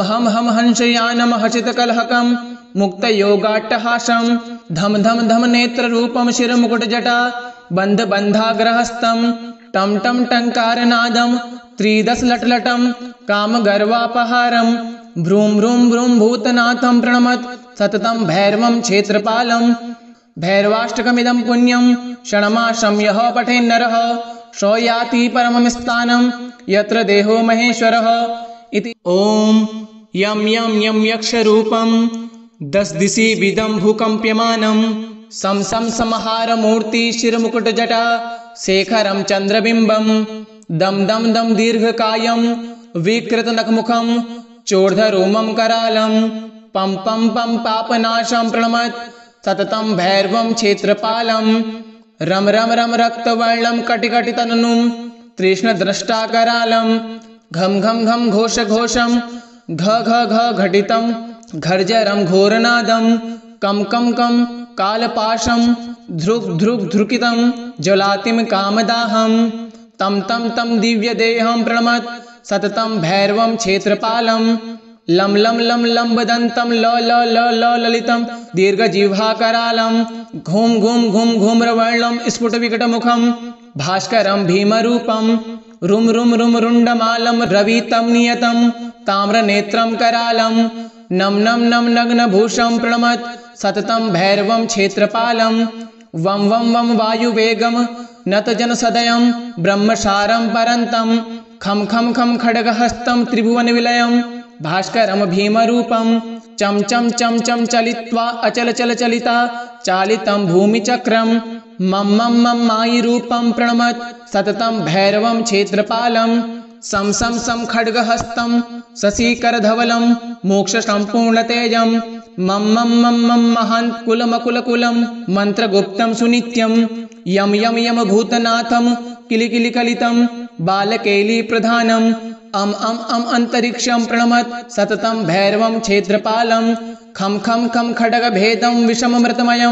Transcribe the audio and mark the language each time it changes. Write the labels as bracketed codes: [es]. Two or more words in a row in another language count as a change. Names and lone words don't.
[sa] हम हम हंसयानं हसितकलहकं मुक्तयोगाट्टहासं धम धम धम नेत्ररूपं शिरमुकुटजटा बन्धबन्धाग्रहस्तं टं टं टङ्कारनादं त्रिदशलटलटं कामगर्वापहारं भ्रूं भ्रूं भ्रूं भूतनाथं प्रणमत् सततं भैरवं क्षेत्रपालं भैरवाष्टकमिदं पुण्यं षण्मासं यः पठेन्नरः स याति परमं स्थानं यत्र देहो महेश्वरः इति। ॐ यं यं यं यक्षरूपं दशदिशि विदं भूकम्प्यमानं सं सं संहारमूर्तिशिरमुकुटजटा शेखरं चन्द्रबिम्बं दं दं दं दीर्घकायं विकृतनखमुखं चोर्धरोमं करालं पं पं पं पापनाशं प्रणमत् सततं भैरवं क्षेत्रपालं रम रम रम रक्तवर्णं कटिकटितननुं तृष्णद्रष्टाकरालं घम घम घम घोष घोषं घ घ घ घटितं घर्जरं घोरनादं कं कं कं कालपाशं ध्रुक् ध्रुक् ध्रुकितं ज्वलातिं कामदाहं तं तं तं दिव्यदेहं प्रणमत् सततं भैरवं क्षेत्रपालं लं लं लं लम्बदन्तं ल ल ल ल ललितं दीर्घजिह्वाकरालं घूं घूं घूं घूम्रवर्णं स्फुटविकटमुखं भास्करं भीमरूपं रुं रुं रुं रुण्डमालं रवितं नियतं ताम्रनेत्रं करालं नं नं नं नग्नभूषं प्रणमत् सततं भैरवं क्षेत्रपालं वं वं वं वायुवेगं नतजनसदयं ब्रह्मसारं परन्तं खं खं खं खड्गहस्तं त्रिभुवनविलयं भास्करं भीमरूपं चं चं चं चं चलित्वा अचलचलचलिता चालितं भूमिचक्रं मं मं मं मायिरूपं प्रणमत् सततं भैरवं क्षेत्रपालं सं सं सं खड्गहस्तं शशिकरधवलं मोक्षसम्पूर्णतेजं मं मं मं मं महान्कुलमकुलकुलं मन्त्रगुप्तं सुनित्यं यं यं यं भूतनाथं किलिकिलिकलितं बालकेलीप्रधानम् अं अन्तरिक्षं प्रणमत् सततं भैरवं क्षेत्रपालं खं खं खं खड्गभेदं विषममृतमयं